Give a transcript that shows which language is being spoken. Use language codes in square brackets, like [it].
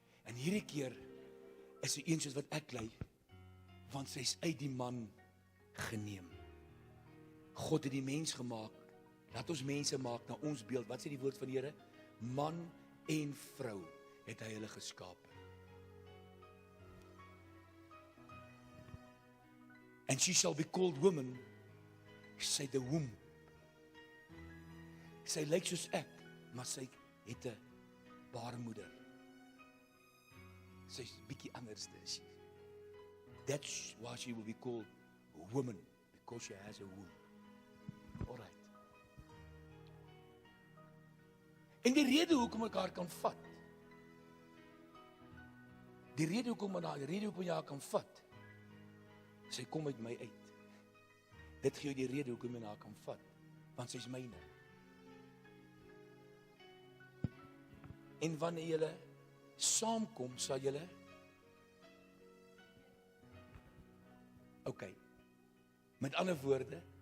[af] En hierdie keer is sy een soos wat ek lyk, want sy is uit die man geneem. God het die mens gemaak, laat ons mense maak na ons beeld. Wat sê die woord van die Here? Man en vrou het hy hulle geskape. [en] And she shall be called woman, sy the womb. [af] Sy lyk soos ek, maar sy het 'n baarmoeder. Sy's bietjie anders as. [en] That's why she will be called a woman, because she has a womb. Alright. [af] En die rede hoekom ek haar kan vat, die rede hoekom jy haar kan vat, sy kom uit my uit. Dit gee jou die rede hoekom jy haar kan vat, want sy is myne. En wanneer julle saamkom, sal julle met ander woorde,